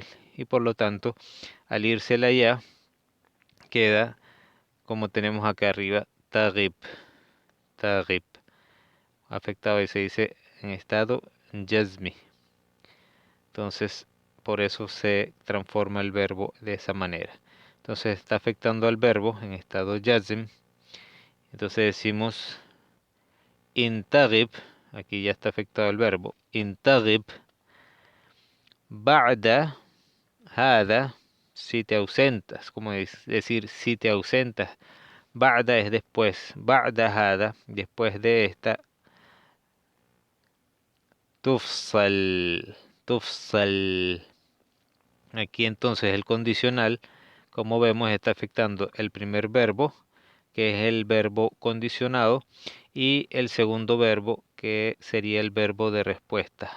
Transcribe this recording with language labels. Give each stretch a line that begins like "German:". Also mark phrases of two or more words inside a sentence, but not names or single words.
Spanish: Y por lo tanto, al irse la ya, queda como tenemos acá arriba,
Arabic: تغب، تغب,
Spanish: afectado, y se dice en estado jazmi. Entonces, por eso se transforma el verbo de esa manera. Entonces está afectando al verbo en estado jazm. Entonces decimos intagib, aquí ya está afectado el verbo,
Arabic: إن تغب، بعد هذا,
Spanish: si te ausentas, como decir si te ausentas. Ba'da es después,
Arabic: بعد هذا,
Spanish: después de esta,
Arabic: تفصل، تفصل.
Spanish: Aquí entonces el condicional, como vemos, está afectando el primer verbo, que es el verbo condicionado, y el segundo verbo, que sería el verbo de respuesta.